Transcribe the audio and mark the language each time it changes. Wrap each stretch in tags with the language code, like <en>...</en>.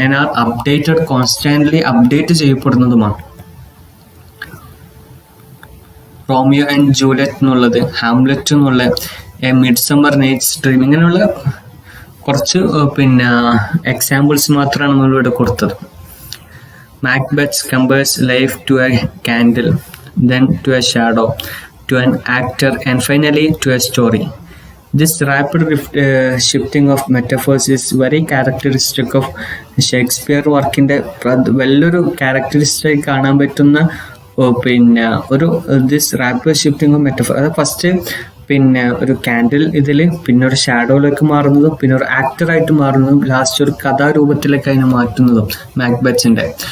<en>and are updated,</en> <ml>constantly update ചെയ്യപ്പെടുന്നതുമാണ്. Romeo and Juliet എന്നുള്ളത്, Hamlet എന്നുള്ള, A midsummer nights dream, ഇങ്ങനെയുള്ള കുറച്ച് examples മാത്രമാണ് നമ്മളിവിടെ കൊടുത്തത്.</ml> <en>Macbeth compares life to a candle, then to a shadow, to an actor, and finally to a story. This rapid shifting of metaphors is very characteristic of Shakespeare</en> <ml>വർക്കിൻ്റെ വലിയൊരു characteristic കാണാൻ പറ്റുന്ന ഒരു</ml> <en>This rapid shifting of metaphor.</en> <ml>അത് first ഒരു candle ഇതിൽ, പിന്നെ ഒരു ഷാഡോയിലേക്ക് മാറുന്നതും, പിന്നെ ഒരു ആക്ടറായിട്ട് മാറുന്നതും, ലാസ്റ്റ് ഒരു കഥാരൂപത്തിലേക്ക് അതിനെ മാറ്റുന്നതും മാക്ബെത്തിന്റെ.</ml>